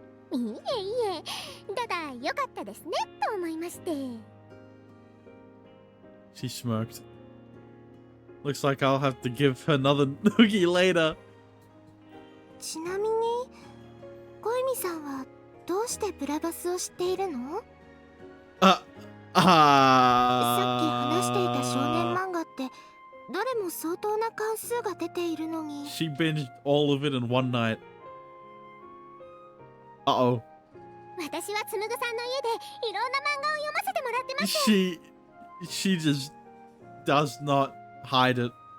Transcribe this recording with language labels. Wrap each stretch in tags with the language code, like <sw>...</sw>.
<ja>いえいえ、ただ良かったですねと思いまして。</ja> <en>She smirked. Looks like I'll have to give her another noogie later.</en> <ja>ちなみに小泉さんはどうしてブラバスを知っているの？さっき話していた少年漫画ってどれも相当な関数が出ているのに。</ja> <en>She binged all of it in one night. Uh-oh.</en> <ja>私はつむぐさんの家でいろんな漫画を読ませてもらってます。</ja> <en>She just does not hide it.</en>